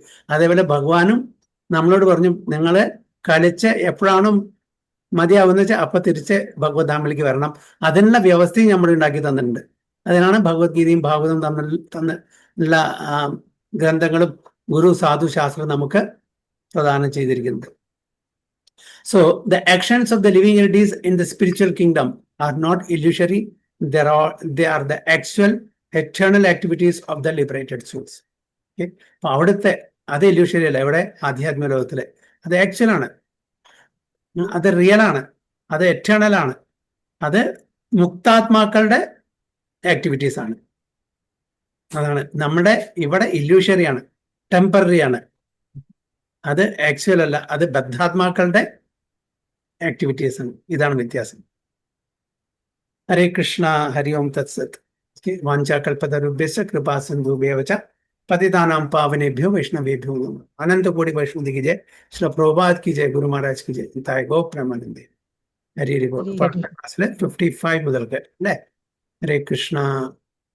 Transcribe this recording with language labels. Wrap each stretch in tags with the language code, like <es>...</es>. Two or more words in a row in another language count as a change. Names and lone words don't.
<ml>അതേപോലെ ഭഗവാനും നമ്മളോട് പറഞ്ഞു, നിങ്ങൾ കളിച്ച് എപ്പോഴാണോ മതിയാവുന്ന വെച്ചാൽ അപ്പൊ തിരിച്ച് ഭഗവത് ധാമിലേക്ക് വരണം. അതിനുള്ള വ്യവസ്ഥയും നമ്മൾ ഉണ്ടാക്കി തന്നിട്ടുണ്ട്. അതിനാണ് ഭഗവത്ഗീതയും ഭാഗവതം തന്നുള്ള ഗ്രന്ഥങ്ങളും ഗുരു സാധു ശാസ്ത്രം നമുക്ക് പ്രദാനം ചെയ്തിരിക്കുന്നത്.</ml> <en>So the actions of the living entities in the spiritual kingdom are not illusory. They are the actual eternal activities of the liberated souls. Okay?</en> <ml>അപ്പൊ അവിടുത്തെ അത് ഇല്യൂഷറി അല്ല, ഇവിടെ ആധ്യാത്മിക ലോകത്തിലെ അത് ആക്ച്വൽ ആണ്, അത് റിയൽ ആണ്, അത് എറ്റേണൽ ആണ്, അത് മുക്താത്മാക്കളുടെ ആക്ടിവിറ്റീസ് ആണ്. അതാണ് നമ്മുടെ ഇവിടെ ഇല്യൂഷറി ആണ്, ടെമ്പററി ആണ്, അത് ആക്ച്വൽ അല്ല, അത് ബദ്ധാത്മാക്കളുടെ ആക്ടിവിറ്റീസ് ആണ്. ഇതാണ് വ്യത്യാസം.</ml> <sa>ഹരേ കൃഷ്ണ, ഹരി ഓം തത്സത്. വാഞ്ചാകൽപതരുഭ്യശ്ച കൃപാ സിന്ധുഭ്യവ ച പതിതാനാം പാവനേഭ്യോ വൈഷ്ണവേഭ്യോ നമഃ.</sa> <hi>अनन्त कोटि वैष्णवी की जय, श्री प्रभुपाद की जय, गुरु महाराज की जय,</hi> <bn>তায় গো প্রেমানন্দে.</bn> <hi>हरि हरि बोल.</hi> <ml>55 മുതൽക്ക് അല്ലേ? ഹരേ കൃഷ്ണ.</ml>